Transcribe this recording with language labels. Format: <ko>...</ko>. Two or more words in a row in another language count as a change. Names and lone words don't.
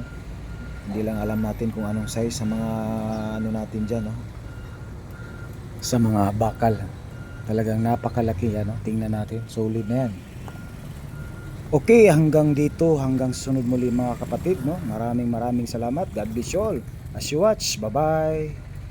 <tl>Hindi lang alam natin kung anong size sa mga ano natin dyan, no? Sa mga bakal talagang napakalaki yan, no? Tingnan natin, solid na yan. Okay, hanggang dito, hanggang sunod muli mga kapatid, no? Maraming salamat.</tl> <en>God bless you all. As you watch, bye-bye.</en>